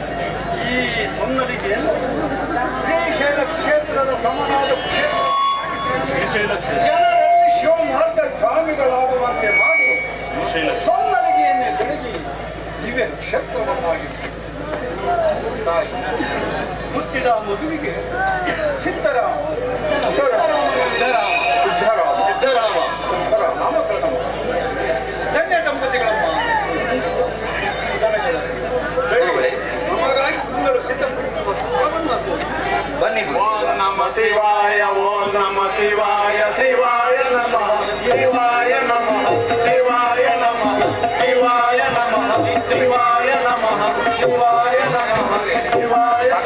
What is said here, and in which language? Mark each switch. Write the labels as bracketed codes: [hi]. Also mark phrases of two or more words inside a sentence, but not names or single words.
[kn] ಈ ಸೊನ್ನಲಿಗೆ ಶ್ರೀಶೈಲ ಕ್ಷೇತ್ರದ ಸಮನಾದ ಜನರಲ್ಲಿ ಶಿವಮಾರ್ಗ ಗಾಮಿಗಳಾಗುವಂತೆ ಮಾಡಿ ಸೊನ್ನಲಿಗೆಯನ್ನೇ ಬೆಳಗಿ ದಿವ್ಯ ಕ್ಷೇತ್ರವನ್ನಾಗಿಸಿ ತಾಯಿ ಹುಟ್ಟಿದ ಮಗುವಿಗೆ ಸಿದ್ದರಾಮ ನಾಮಕರಣ ಧನ್ಯ ದಂಪತಿಗಳಮ್ಮ. ನಮಗಾಗಿ ಕುಂದರು ಸಿದ್ಧಪಡಿಸುವ ಸ್ಥಳವನ್ನು ಬನ್ನಿ. [sa] ಓಂ ನಮ ಶಿವಾಯ ಓಂ ನಮ ಶಿವಾಯ ಶಿವಾಯ ನಮಃ ಶಿವಾಯ ನಮಃ ಶಿವಾಯ ನಮಃ ಶಿವಾಯ ನಮಃ ಶಿವಾಯ ನಮಃ ಶಿವಾಯ ನಮಃ ಶಿವಾಯ